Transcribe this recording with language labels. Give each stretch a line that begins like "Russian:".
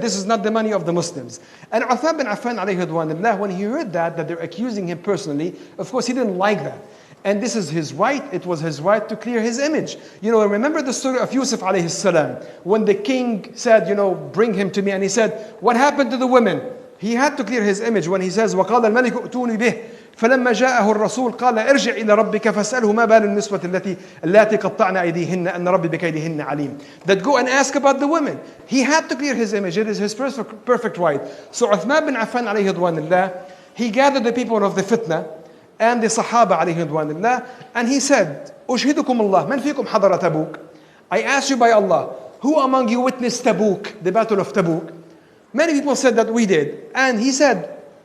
English: This is not the money of the Muslims. And Uthman bin Affan alayhi ridwanullah, when he heard that they're accusing him personally, of course he didn't like that. And this is his right. It was his right to clear his image. Remember the story of Yusuf alayhi salam, when the king said, bring him to me, and he said, what happened to the women? He had to clear his image when he says,
Arabic: وَقَالَ الْمَلِكُ أُتُونِي بِهِ فَلَمَّا جَاءَهُ الرَّسُولُ قَالَ ارْجِعْ إِلَى رَبِّكَ فَاسْأَلْهُ مَا بَالُ النِّسْوَةِ اللَّاتِي قَطَّعْنَ أَيْدِيهِنَّ أَنَّ رَبِّي بِكَيْدِهِنَّ عَلِيمٌ.
English: That go and ask about the women. He had to clear his image. It is his perfect right. So Uthman bin Affan alayhi ridwanullah, he gathered the people of the fitna and the Sahaba alayhi ridwanullah, and he said,
Arabic: أُشْهِدُكُمُ اللَّهِ مَنْ فِيكُمْ حَضَرَ تَبُوكَ.
English: I ask you by Allah, who among you witnessed Tabuk, the battle of Tabuk? Many people said that we did. And he said,